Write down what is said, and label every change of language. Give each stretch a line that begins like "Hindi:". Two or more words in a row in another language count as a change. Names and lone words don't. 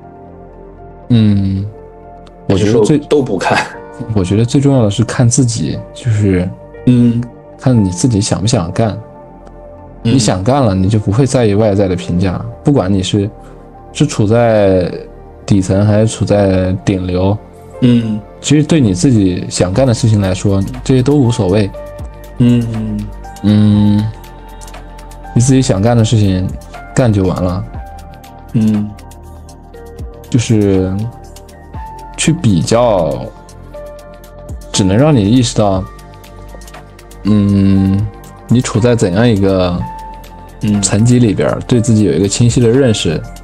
Chinese: 我覺得都不看。我覺得最重要的是看自己，就是看你自己想不想幹。你想幹了，你就不會在意外在的評價，不管你是處在底層還是處在頂流。其實對你自己想幹的事情來說，這些都無所謂。你自己想幹的事情幹就完了。就是去比較，只能讓你意識到，你處在怎樣一個層級裡邊，對自己有一個清晰的認識。